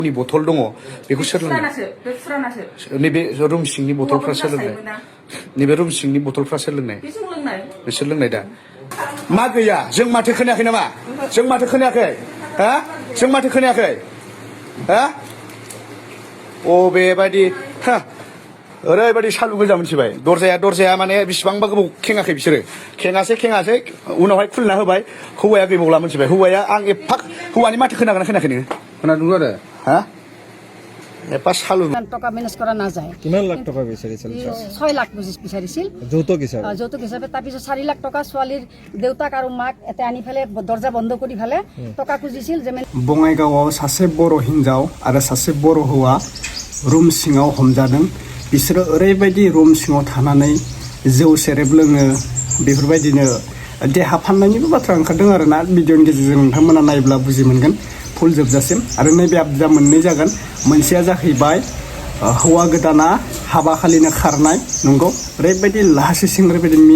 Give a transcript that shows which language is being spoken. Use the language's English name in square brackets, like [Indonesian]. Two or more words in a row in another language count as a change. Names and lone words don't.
[Bodo] नि बथल दङ बेखौ सोर लोंनाय नैबे रुम सिंनि बथलफ्रा सोर लोंनाय नैबे रुम सिंनि बथलफ्रा सोर लोंनाय बिसोर लोंनाय दा मा गैया जों माथो खोनायाखै नामा जों माथो खोनायाखै हा जों माथो खोनायाखै हा बेबायदि हा ओरैबायदि सालु गोजा मोनथिबाय दरजाया माने बेसेबांबा गोबाव खेङाखै बिसोरो खेङासै उनावहाय खुलिना होबाय हौवाया गैबावला मोनथिबाय हौवाया आं एफा हौवानि माथो खोनागोना खोनायाखै नोङो खोनादों आरो हा एफा सालु [Assamese] টকা মেনেজ কৰা নাযায় কিমান লাখ টকা বিচাৰিছিল 6 লাখ বিচাৰিছিল যৌতুক হিচাপে তাৰপিছত 4 লাখ টকা ছোৱালীৰ দেউতাক আৰু মাক এতে আনি ফেলে দরজা বন্ধ কৰি ফেলে টকা খুজিছিল যে [Bodo] বঙাইগাঁওआव सासे बर' हिन्जाव आरो सासे बर' हौवा रुम सिङाव हमजादों बिसोरो ओरैबायदि रुम सिङाव थानानै जौ सेरेब लोङो बेफोरबायदिनो देहा फाननायनिबो बाथ्रा ओंखारदों आरोना भिडिअनि गेजेरजों नोंथांमोना नायब्ला बुजि मोनगोन फुल जोबजासिम आरो नैबे आबदा मोननै जागोन मोनसेया जाहैबाय हौवा गोदाना हाबा खालिनो खारनाय नंगौ ओरैबायदि लाहासिसिं ओरैबायदि